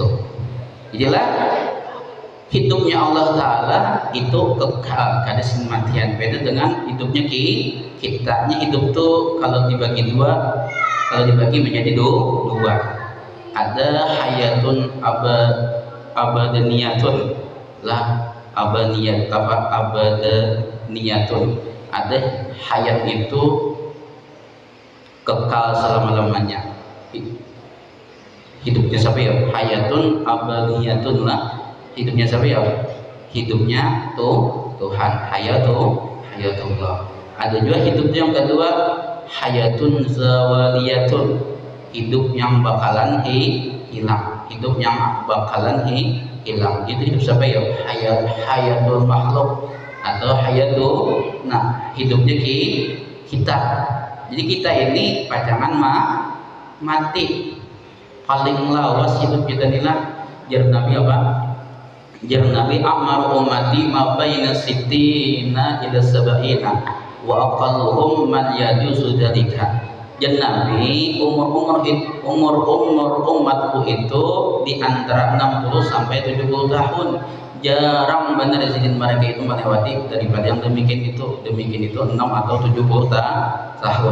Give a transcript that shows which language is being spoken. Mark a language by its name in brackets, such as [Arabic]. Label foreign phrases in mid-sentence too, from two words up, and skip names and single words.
[Banjar] Jadilah hidupnya Allah Taala itu kekal, kada sematian. [Indonesian] Beda dengan hidupnya kitanya. Hidup tuh kalau dibagi menjadi dua. Ada [Arabic] حياة أبدانية [Indonesian] lah, [Arabic] abadaniyatun. [Indonesian] Ada hayat itu kekal selama-lamanya. Hidupnya siapa ya? [Arabic] حياة أبدية lah. [Indonesian] Hidupnya siapa ya? Hidupnya Tuhan. [Arabic] Hayatullah. [Indonesian] Ada juga hidup yang kedua, [Arabic] حياة زوالية, [Indonesian] hidup yang bakalan hilang. Hidup yang bakalan hilang. Itu hidup siapa ya? [Arabic] حياة المخلوق atau hidupnya kita. [Indonesian] Jadi kita ini pajangan mati. [Banjar] Paling lawas hidup kita inilah jar Nabi jar Nabi [Arabic] أعمار أمتي ما بين الستين إلى السبعين وأقلهم من يجوز ذلك. [Banjar] Jar Nabi umur umatku itu di antara 60 sampai 70 tahun. [Indonesian] Jarang benar izin mereka itu melewati daripada yang demikian itu 6 atau 70 tahun.